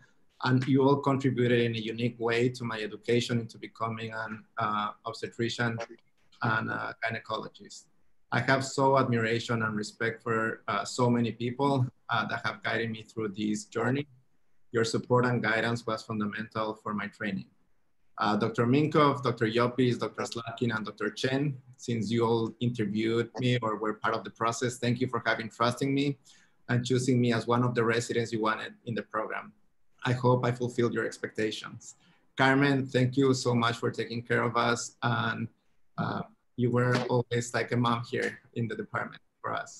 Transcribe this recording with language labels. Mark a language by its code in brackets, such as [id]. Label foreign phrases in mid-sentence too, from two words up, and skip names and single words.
[en] And you all contributed in a unique way to my education into becoming an obstetrician and gynecologist. I have so admiration and respect for so many people that have guided me through this journey. Your support and guidance was fundamental for my training. Dr. Minkov, Dr. Yopis, Dr. Slatkin, and Dr. Chen, since you all interviewed me or were part of the process, thank you for trusting me and choosing me as one of the residents you wanted in the program. I hope I fulfilled your expectations. Carmen, thank you so much for taking care of us. And you were always like a mom here in the department for us.